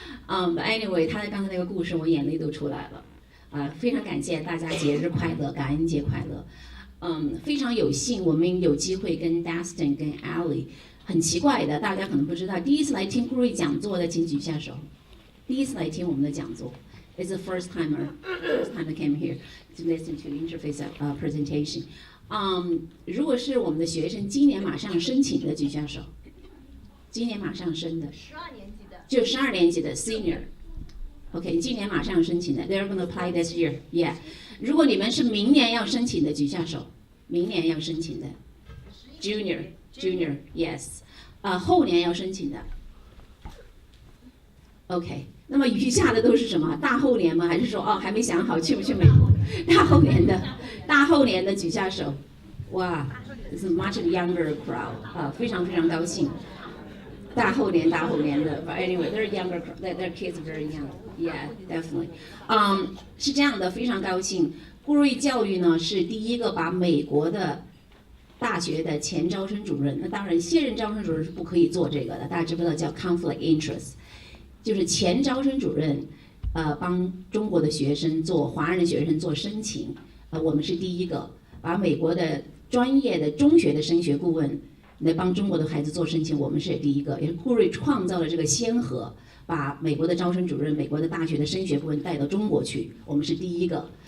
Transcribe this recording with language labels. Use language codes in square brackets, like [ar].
[en] But anyway， [zh] 他的刚才那个故事，我眼泪都出来了。非常感谢大家节日快乐，感恩节快乐。非常有幸我们有机会跟 Dustin 跟 Annalee， 很奇怪的，大家可能不知道，第一次来听顾瑞讲座的请举下手。第一次来听我们的讲座 [en] ，is the first time they came here to listen to interface presentation。 [zh] 如果是我们的学生，今年马上申请的举下手。今年马上升的。 12年级的。就12年级的 [en] senior。OK， [zh] 今年马上申请的 [en] ，they're going to apply this year。Yeah。 [zh] 如果你们是明年要申请的，举下手。明年要申请的 ，junior，yes。后年要申请的。 OK。 那么余下的都是什么？大后年吗？还是说还没想好去不去美国？大后年的举下手。 [en] 哇 ，it's a much younger crowd， [zh] 非常非常高兴。大后年的 [en] ，but anyway they're younger, their kids are very young, yeah, definitely. [zh] 是这样的，非常高兴。顾瑞教育呢是第一个把美国的大学的前招生主任，那当然现任招生主任是不可以做这个的，大家知不知道叫 [en] conflict interest？ [zh] 就是前招生主任，帮中国的学生做华人的学生做申请，我们是第一个把美国的专业的中学的升学顾问来帮中国的孩子做申请，我们是第一个，也是顾瑞创造了这个先河，把美国的招生主任、美国的大学的升学顾问带到中国去，我们是第一个。